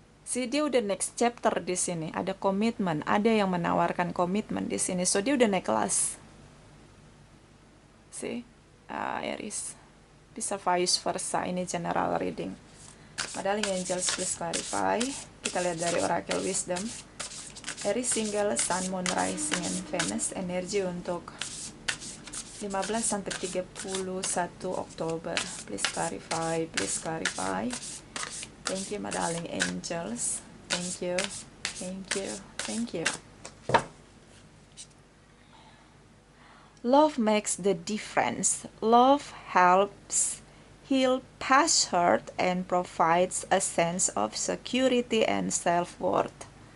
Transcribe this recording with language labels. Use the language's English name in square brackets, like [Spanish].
[Indonesian] Dia udah next chapter di sini, ada komitmen, ada yang menawarkan komitmen di sini. So dia udah naik kelas. Aries bisa vice versa. Ini general reading. Padahal [English] angels please clarify. [Indonesian] Kita lihat dari Oracle Wisdom. Aries single Sun, Moon, Rising, and Venus. Energi untuk 15 sampai 31 Oktober. [English] Please clarify, please clarify. Thank you, my darling angels. Thank you, thank you, thank you. Love makes the difference. Love helps heal past hurt and provides a sense of security and self-worth.